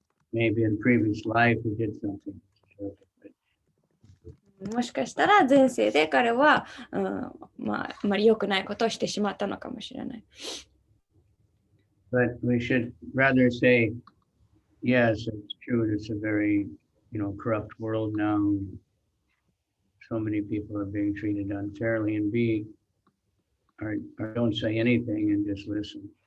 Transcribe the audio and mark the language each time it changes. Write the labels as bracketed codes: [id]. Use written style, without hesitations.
[en] Maybe in previous life he did something. [ja] もしかしたら前世で彼は、あまり良くないことをしてしまったのかもしれない。 [en] But we should rather say, yes, it's true. It's a very, corrupt world now. So many people are being treated unfairly, and or don't say anything and just listen.